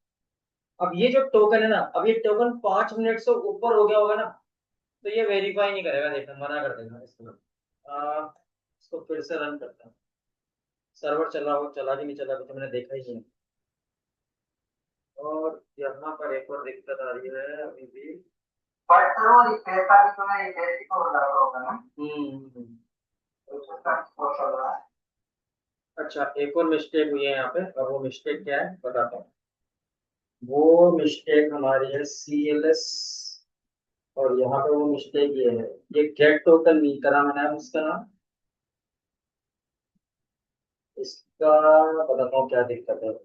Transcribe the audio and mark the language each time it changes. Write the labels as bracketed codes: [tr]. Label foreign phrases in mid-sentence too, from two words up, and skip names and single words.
[hi] अब ये जो टोकन है ना, अब ये टोकन 5 मिनट से ऊपर हो गया होगा ना, तो ये वेरीफाई नहीं करेगा, देखना मना कर देगा इसको। इसको फिर से रन करता हूँ। सर्वर चला हो, चला कि नहीं चला अभी तो मैंने देखा ही नहीं। और यहाँ पर एक और दिक्कत आ रही है अभी भी। [it] Faltano rispetto sono identico con la roba, no? हम्म। Posso [hi] अच्छा, एक और मिस्टेक हुई है यहाँ पे, और वो मिस्टेक क्या है बताता हूँ। वो मिस्टेक हमारी है CLS, और यहाँ पे वो मिस्टेक ये है, ये [en] get token [hi] नहीं करा मैंने, अब इसका नाम, इसका बताता हूँ क्या दिक्कत है।